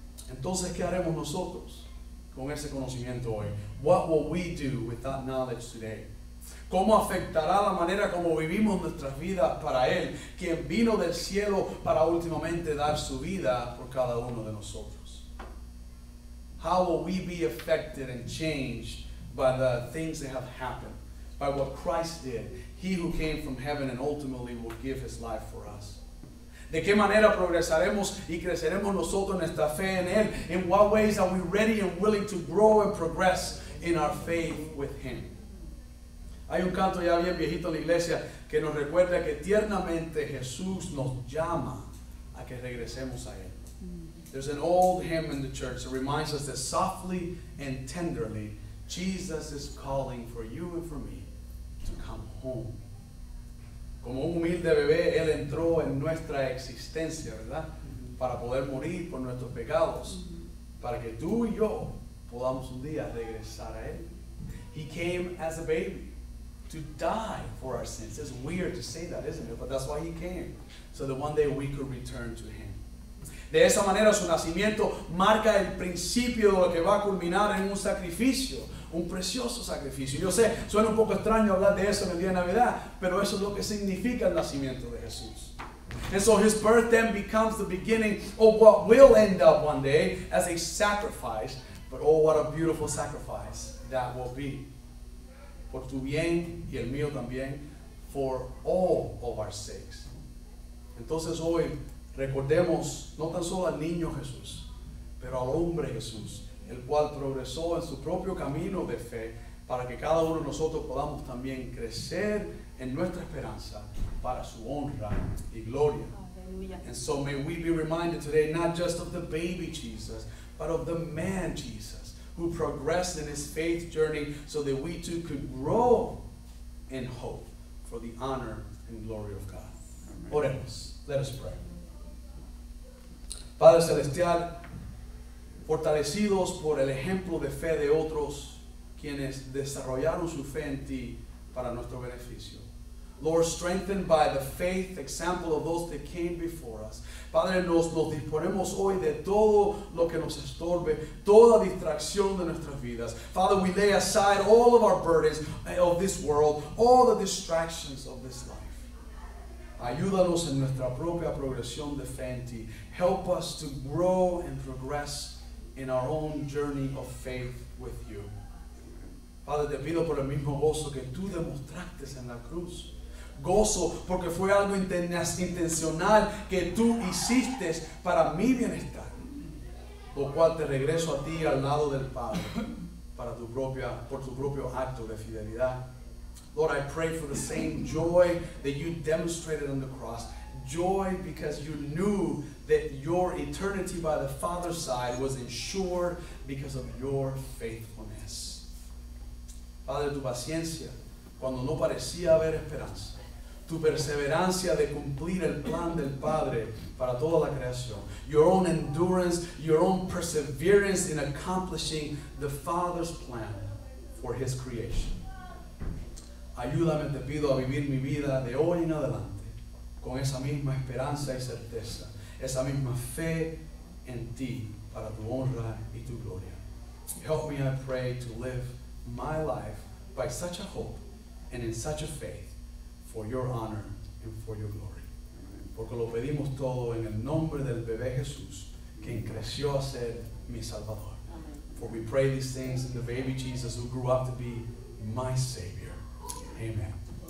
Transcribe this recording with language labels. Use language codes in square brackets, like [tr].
[es] Entonces, ¿qué haremos nosotros con ese conocimiento hoy? [en] What will we do with that knowledge today? [es] ¿Cómo afectará la manera como vivimos nuestras vidas para Él, quien vino del cielo para últimamente dar su vida por cada uno de nosotros? [en] How will we be affected and changed by the things that have happened, by what Christ did? He who came from heaven and ultimately will give his life for us. [es] ¿De qué manera progresaremos y creceremos nosotros nuestra fe en Él? [en] In what ways are we ready and willing to grow and progress in our faith with Him? [es] Hay un canto ya bien viejito en la iglesia que nos recuerda que tiernamente Jesús nos llama a que regresemos a Él. [en] There's an old hymn in the church that reminds us that softly and tenderly, Jesus is calling for you and for me to come home. [es] Como un humilde bebé, Él entró en nuestra existencia, ¿verdad? Para poder morir por nuestros pecados, para que tú y yo podamos un día regresar a Él. [en] He came as a baby to die for our sins. It's weird to say that, isn't it? But that's why He came, so that one day we could return to Him. [es] De esa manera su nacimiento marca el principio de lo que va a culminar en un sacrificio, un precioso sacrificio. Yo sé, suena un poco extraño hablar de eso en el día de Navidad, pero eso es lo que significa el nacimiento de Jesús. [en] And so His birth then becomes the beginning of what will end up one day as a sacrifice, but oh, what a beautiful sacrifice that will be. [es] Por tu bien y el mío también, [en] for all of our sakes. [es] Entonces hoy, recordemos no tan solo al niño Jesús, pero al hombre Jesús, el cual progresó en su propio camino de fe para que cada uno de nosotros podamos también crecer en nuestra esperanza para su honra y gloria. Hallelujah. [en] And so may we be reminded today not just of the baby Jesus, but of the man Jesus who progressed in his faith journey so that we too could grow in hope for the honor and glory of God. [es] Oremos. [en] Let us pray. [es] Padre Celestial, fortalecidos por el ejemplo de fe de otros quienes desarrollaron su fe en ti para nuestro beneficio. [en] Lord, strengthened by the faith example of those that came before us. [es] Padre, nos disponemos hoy de todo lo que nos estorbe, toda distracción de nuestras vidas. [en] Father, we lay aside all of our burdens of this world, all the distractions of this life. [es] Ayúdanos en nuestra propia progresión de fe en ti. [en] Help us to grow and progress in our own journey of faith with you. [es] Padre, te pido por el mismo gozo que tú demostraste en la cruz, gozo porque fue algo intencional que tú hiciste para mi bienestar. Lo cual te regreso a ti al lado del Padre por tu propio acto de fidelidad. [en] Lord, I pray for the same joy that you demonstrated on the cross. Joy because you knew that your eternity by the Father's side was ensured because of your faithfulness. [es] Padre, tu paciencia cuando no parecía haber esperanza. Tu perseverancia de cumplir el plan del Padre para toda la creación. [en] Your own endurance, your own perseverance in accomplishing the Father's plan for His creation. [es] Ayúdame, te pido, a vivir mi vida de hoy en adelante con esa misma esperanza y certeza, esa misma fe en ti para tu honra y tu gloria. [en] Help me, I pray, to live my life by such a hope and in such a faith for your honor and for your glory. [es] Porque lo pedimos todo en el nombre del bebé Jesús, quien creció a ser mi Salvador. [en] For we pray these things in the baby Jesus who grew up to be my Savior. Amen.